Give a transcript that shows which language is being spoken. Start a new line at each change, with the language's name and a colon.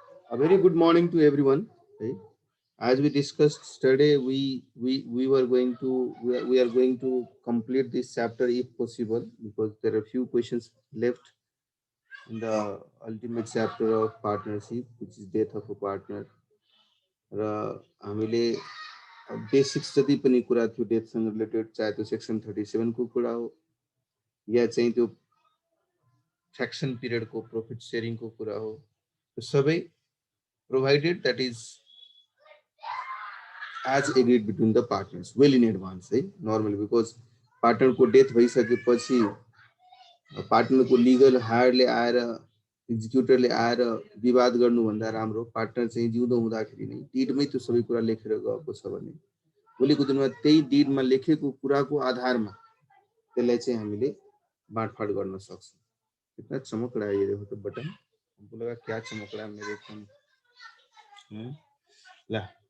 English: A very good morning to everyone. Right? As we discussed yesterday, we were going to we are going to complete this chapter if possible because there are few questions left in the ultimate chapter of partnership, which is death of a partner.
Nepali: र हामीले basics जति पनि कुरा थियो डेथसँग related, चाहे त्यो section 37 को कुरा हो या चाहिँ त्यो फ्र्याक्सन पिरियडको प्रॉफिट शेयरिङको कुरा हो, त्यो सबै
English: provided that is as agreed between the partners well in advance,
Nepali: है normally, because partner को डेथ भइसकेपछि पार्टनर को लिगल हायरले आएर एक्जिक्युटरले आएर विवाद गर्नुभन्दा राम्रो पार्टनर चाहिँ जिउँदो हुँदाखेरि नै डिडमै त्यो सबै कुरा लेखेर गएको छ भने भोलिको दिनमा त्यही डिडमा लेखेको कुराको आधारमा त्यसलाई चाहिँ हामीले बाँडफाँड गर्न सक्छौँ।
Hindi: कितना चमक रहा है ये, देखो तो बटन, हमको लगा क्या चमक रहा है मेरे फोन ला।